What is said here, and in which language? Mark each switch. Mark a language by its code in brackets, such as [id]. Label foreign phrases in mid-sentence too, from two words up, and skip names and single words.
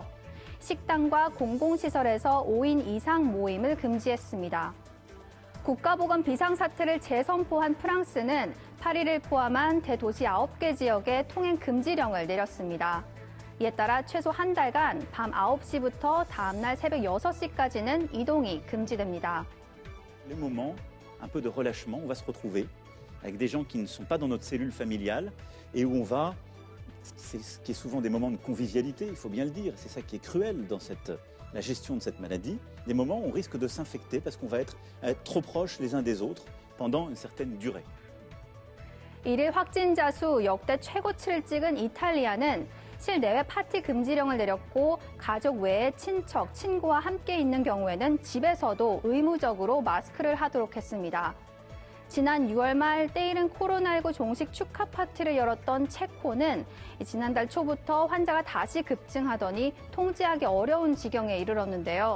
[ko] 식당과 공공시설에서 5인 이상 모임을 금지했습니다. 국가보건 비상사태를 재선포한 프랑스는 파리를 포함한 대도시 9개 지역에 통행 금지령을 내렸습니다. 이에 따라 최소 한 달간 밤 9시부터 다음날 새벽 6시까지는 이동이 금지됩니다. [fr] Les moments un peu de relâchement, on va se retrouver avec des gens qui ne sont pas dans notre cellule familiale et où on va, c'est ce qui est souvent des moments de convivialité, il faut bien le dire, c'est ça qui est cruel dans la gestion de cette maladie, des moments où on risque de s'infecter parce qu'on va être trop proches les uns des autres pendant une certaine durée. [ko] 일일 확진자 수 역대 최고치를 찍은 이탈리아는 실내외 파티 금지령을 내렸고 가족 외에 친척, 친구와 함께 있는 경우에는 집에서도 의무적으로 마스크를 하도록 했습니다. 지난 6월 말 때이른 코로나19 종식 축하 파티를 열었던 체코는 지난달 초부터 환자가 다시 급증하더니 통제하기 어려운 지경에 이르렀는데요.